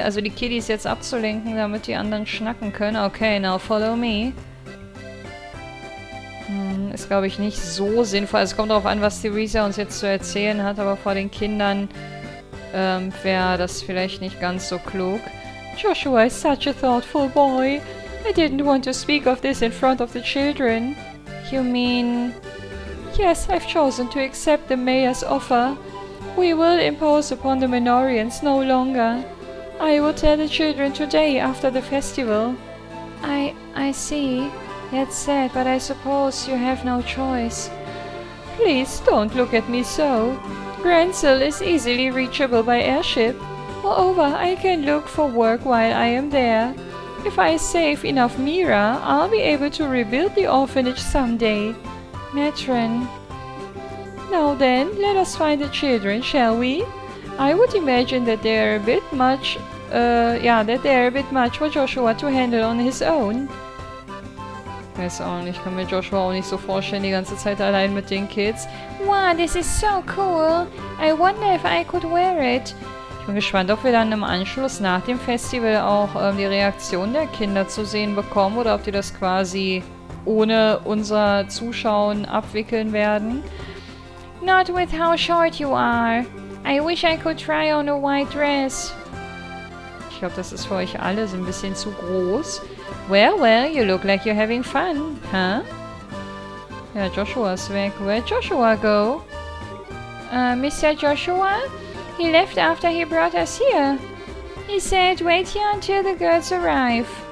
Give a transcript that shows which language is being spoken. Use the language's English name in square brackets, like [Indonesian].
[German] Also die Kiddies jetzt abzulenken, damit die anderen schnacken können. [English] Okay, now follow me. [German] Ist, glaube ich, nicht so sinnvoll. Also es kommt darauf an, was Theresa uns jetzt zu erzählen hat, aber vor den Kindern wäre das vielleicht nicht ganz so klug. [English] Joshua is such a thoughtful boy. I didn't want to speak of this in front of the children. You mean... Yes, I've chosen to accept the mayor's offer. We will impose upon the Menorians no longer. I will tell the children today after the festival. I see. That's sad, but I suppose you have no choice. Please don't look at me so. Gransel is easily reachable by airship. Moreover, I can look for work while I am there. If I save enough MEHR, I'll be able to rebuild the orphanage someday. Matron. Now then, let us find the children, shall we? I would imagine that they are a bit much for Joshua to handle on his own. [German] Ich weiß auch nicht, ich kann mir Joshua auch nicht so vorstellen, die ganze Zeit allein mit den Kids. [English] Wow, this is so cool. I wonder if I could wear it. [German] Ich bin gespannt, ob wir dann im Anschluss nach dem Festival auch die Reaktion der Kinder zu sehen bekommen oder ob die das quasi ohne unser Zuschauen abwickeln werden. [English] Not with how short you are. I wish I could try on a white dress. [German] Ich glaube, das ist für euch alle so ein bisschen zu groß. [English] Well, you look like you're having fun, huh? [German] Ja, Joshua ist weg. [English] Where'd Joshua go? Mr. Joshua? He left after he brought us here. He said, wait here until the girls arrive.